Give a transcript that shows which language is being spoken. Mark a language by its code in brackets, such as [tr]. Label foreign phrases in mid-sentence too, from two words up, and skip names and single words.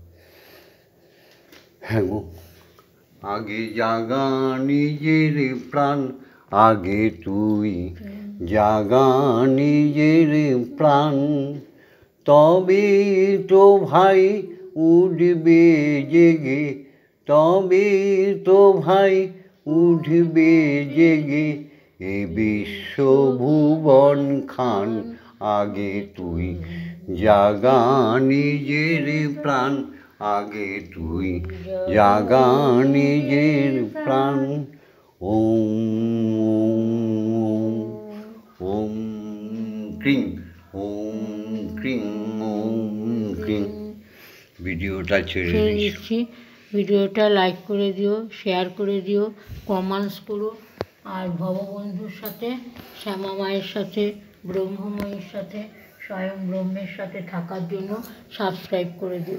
[bn] হ্যাঁ গো, আগে জাগা নিজের প্রাণ, আগে তুই জাগা নিজের প্রাণ, তবে তো ভাই উঠবে জেগে, তবে তো ভাই উঠবে জেগে এ বিশ্ব ভুবন খান। আগে তুই জাগা নিজের প্রাণ, আগে তুই জাগা নিজের প্রাণ। [sa] ওম ওম ক্রিং, ওম ক্রিং, ওম ক্রিং। [bn] ভিডিওটা ছেড়ে দিচ্ছি। ভিডিওটা লাইক করে দিও, শেয়ার করে দিও, কমেন্টস করো। আর ভববন্ধুর সাথে, শ্যামা মায়ের সাথে, ব্রহ্মময়ীর সাথে, স্বয়ং ব্রহ্মের সাথে থাকার জন্য সাবস্ক্রাইব করে দিও।